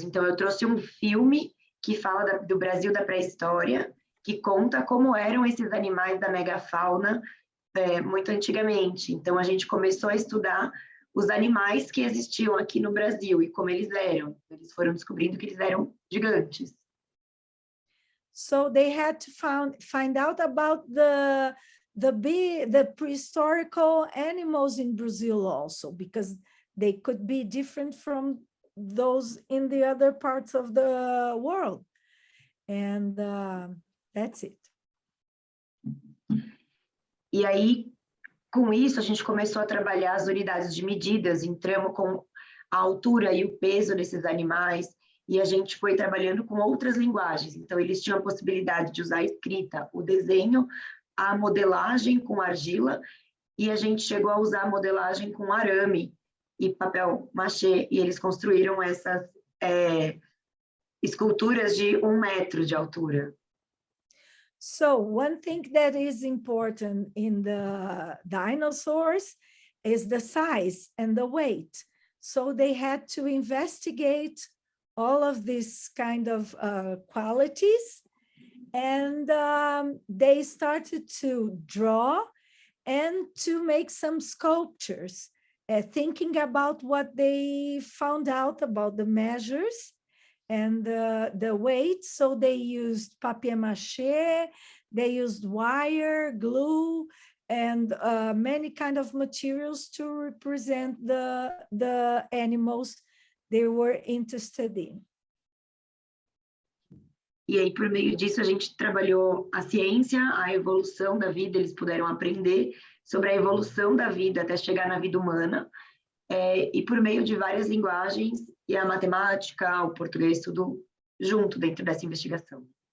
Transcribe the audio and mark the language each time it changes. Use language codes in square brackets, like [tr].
[pt] Então, eu trouxe um filme que fala do Brasil da pré-história, que conta como eram esses animais da megafauna muito antigamente. Então, a gente começou a estudar os animais que existiam aqui no Brasil e como eles eram. Eles foram descobrindo que eles eram gigantes. [en] So they had to find out about the prehistorical animals in Brazil also, because they could be different from those in the other parts of the world. And that's it. [pt] E aí, com isso, a gente começou a trabalhar as unidades de medidas, entramos com a altura e o peso desses animais, e a gente foi trabalhando com outras linguagens. Então, eles tinham a possibilidade de usar a escrita, o desenho, a modelagem com argila, e a gente chegou a usar a modelagem com arame e papel machê, e eles construíram essas esculturas de 1 metro de altura. [en] So one thing that is important in the dinosaurs is the size and the weight. So they had to investigate all of these kind of qualities, and they started to draw and to make some sculptures, thinking about what they found out about the measures and the weight. So they used papier-mâché, they used wire, glue, and many kind of materials to represent the animals they were interested in. [pt] E aí, por meio disso, a gente trabalhou a ciência, a evolução da vida, eles puderam aprender sobre a evolução da vida até chegar na vida humana, e por meio de várias linguagens, e a matemática, o português, tudo junto dentro dessa investigação.